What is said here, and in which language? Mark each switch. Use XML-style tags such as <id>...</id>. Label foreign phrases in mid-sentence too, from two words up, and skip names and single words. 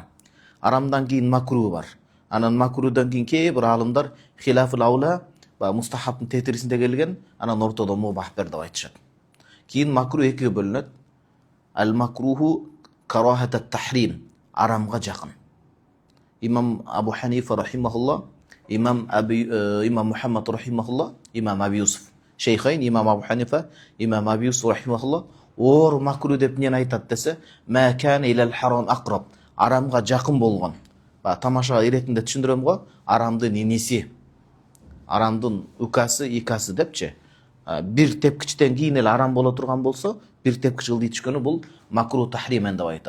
<ky>Арамдан кийин макру бар. Анан макрудан кийин кээ бир аалымдар</ky> <ar>خلاف الأولى,</ar> <ky>мустахабтын тетирисинде келген, анан ортодо мубах деп айтышат. Кийин макру экиге бөлүнөт. Ал</ky> <ar>مكروه كراهة تحريم,</ar> <ky>арамга жакын. Имам Абу Ханифа рахимахулла, имам Мухаммад рахимахулла, имам Аби Юсуф. Шейхайн имам Абу Ханифа, имам Аби Юсуф рахимахулла ор макру деп эмнени айтат десе,</ky> <ar>ما كان إلى الحرام أقرب,</ar> <ky>арамга жакын болгон. Тамаша иретинде түшүндүрөм го, арамдын иниси, арамдын укасы, икасы депчи. Бир тепкичтен кийин эле арам боло турган болсо, бир тепкич ылдый түшкөнү бул</ky> <ar>مكروه تحريما</ar> <ky>деп айтат.</ky>